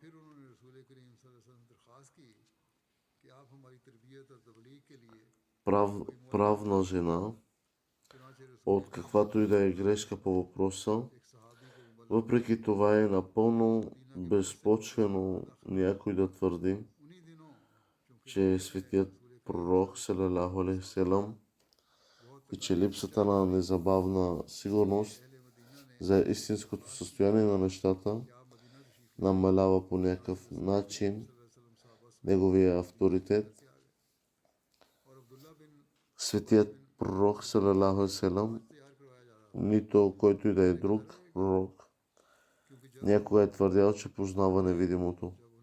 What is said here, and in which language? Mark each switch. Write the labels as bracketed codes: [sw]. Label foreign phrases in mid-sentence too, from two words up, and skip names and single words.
[bg] правна жена, от каквато и да е грешка по въпроса. Въпреки това е напълно безпочвено някой да твърди, че светият пророк [ar] صلى الله عليه وسلم [bg] и че липсата на незабавна сигурност за истинското състояние на нещата намалява по някакъв начин неговия авторитет. Светият пророк [ar] صلى الله عليه وسلم, [bg] нито който и да е друг пророк, някога е твърдял, че познава невидимото.